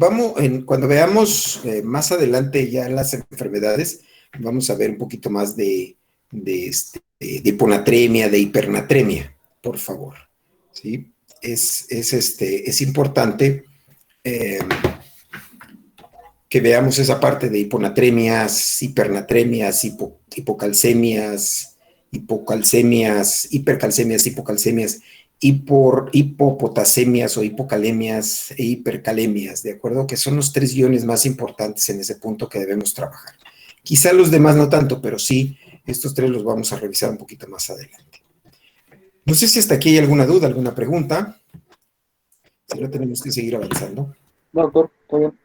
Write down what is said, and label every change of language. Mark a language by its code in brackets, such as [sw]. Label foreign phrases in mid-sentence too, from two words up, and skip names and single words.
[es] Cuando veamos más adelante ya las enfermedades, vamos a ver un poquito más de hiponatremia, de hipernatremia, por favor. ¿Sí? Es importante que veamos esa parte de hiponatremias, hipernatremias, hipocalcemias, hipercalcemias, hipocalcemias, hipopotasemias o hipocalemias e hipercalemias, ¿de acuerdo? Que son los 3 iones más importantes en ese punto que debemos trabajar. Quizá los demás no tanto, pero sí, estos 3 los vamos a revisar un poquito más adelante. No sé si hasta aquí hay alguna duda, alguna pregunta. Si no, tenemos que seguir avanzando. No, doctor, todo bien.